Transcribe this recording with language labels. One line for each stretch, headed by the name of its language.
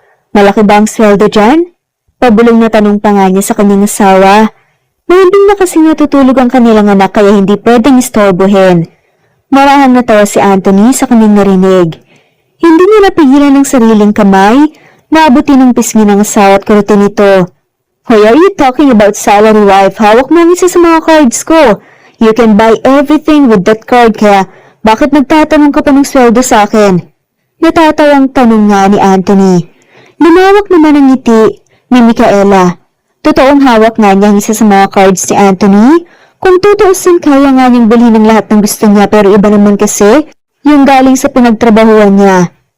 Filipino: Malaki ba ang sweldo dyan? Pabulong na tanong pa nga niya sa kanyang asawa. Mahimbing na kasi natutulog ang kanilang anak kaya hindi pwedeng istorbohin. Marahang natawa si Anthony sa kanyang narinig. Hindi niya napigilan ng sariling kamay na abutin ng pisngi ng asawa at kurutin nito.
English: Why are you talking about salary wife?
Filipino: Hawak mo ang isa sa mga cards ko.
English: You can buy everything with that card
Filipino: kaya bakit nagtatanong ka pa ng sweldo sa akin? Natatawang tanong nga ni Anthony. Lumawak naman ang ngiti ni Micaela. Totoong hawak nga niya ang isa sa mga cards ni Anthony. Kung tutuusin kaya nga niyang bilhin ng lahat ng gusto niya pero iba naman kasi yung galing sa pinagtrabahuan niya.